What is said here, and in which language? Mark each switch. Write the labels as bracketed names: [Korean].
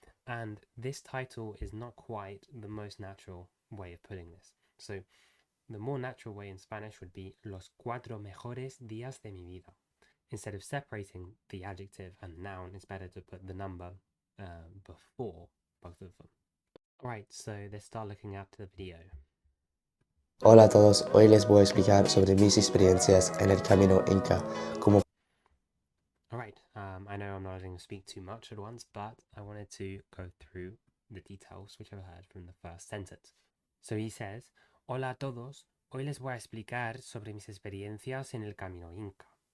[English] And this title is not quite the most natural way of putting this. So, the more natural way in Spanish would be [Spanish] Los 4 mejores días de mi vida. [English] Instead of separating the adjective and the noun, it's better to put the number before both of them. Alright, so let's start looking at the video. [Spanish] Hola a todos, hoy les voy a explicar sobre mis experiencias en el camino Inca. [English] Alright, I know I'm not going to speak too much at once, but I wanted to go through the details which I've heard from the first sentence. So he says, [Spanish] Hola a todos, hoy les voy a explicar sobre mis experiencias en el camino Inca.